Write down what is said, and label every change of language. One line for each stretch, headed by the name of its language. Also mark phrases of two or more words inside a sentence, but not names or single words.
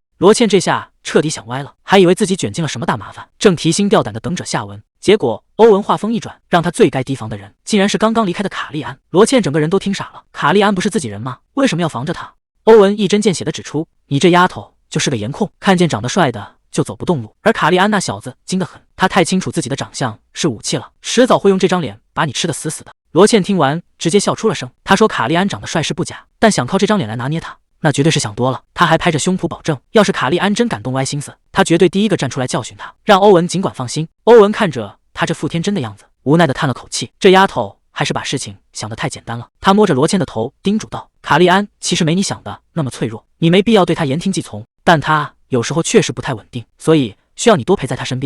Chinese: 羅茜這下徹底想歪了，還以為自己捲進了什麼大麻煩，正提心吊膽地等着下文。結果歐文話鋒一轉，讓他最該提防的人竟然是剛剛離開的卡利安。羅茜整個人都聽傻了，卡利安不是自己人嗎？為什麼要防着他？歐文一針見血地指出，你這丫頭就是個颜控，看見長得帥的就走不動路，而卡利安那小子精得很，他太清楚自己的長相是武器了，遲早會用这張臉把你吃得死死的。羅茜聽完直接笑出了聲，他說卡利安長得帥是不假，但想靠這張臉來拿捏他，那絕對是想多了。他還拍着胸脯保證，要是卡利安真敢動歪心思，他絕對第一個站出來教訓他，讓歐文儘管放心。歐文看着他這副天真的樣子，無奈地嘆了口氣，這丫頭還是把事情想得太簡單了。他摸着羅茜的頭叮囑道，卡利安其實沒你想的那麼脆弱，你沒必要對他言聽計從，但他有時候確實不太穩定，所以需要你多陪在他身邊。